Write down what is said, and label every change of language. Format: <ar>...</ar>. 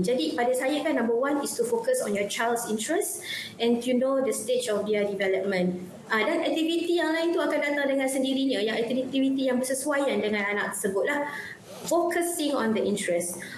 <ms>Jadi pada saya kan</ms> <en>number one is to focus on your child's interest and to know the stage of their development.</en> <ms>Dan aktiviti yang lain tu akan datang dengan sendirinya, yang aktiviti yang bersesuaian dengan anak tersebut lah.</ms> <en>Focusing on the interest.</en>